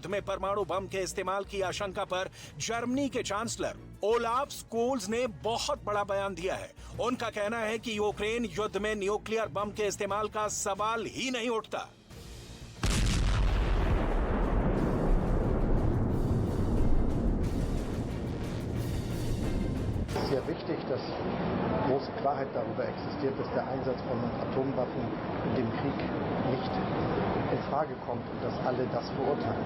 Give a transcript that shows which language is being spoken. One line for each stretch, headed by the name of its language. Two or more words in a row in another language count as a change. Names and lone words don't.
Hindi: में परमाणु बम के इस्तेमाल की आशंका पर जर्मनी के चांसलर ओलाफ स्कोल्स ने बहुत बड़ा बयान दिया है। उनका कहना है कि यूक्रेन युद्ध में न्यूक्लियर बम के इस्तेमाल का सवाल ही नहीं उठता।
German: Es ist sehr wichtig, dass große Klarheit darüber existiert, dass der Einsatz von Atomwaffen in dem Krieg nicht in Frage kommt und dass alle das verurteilen.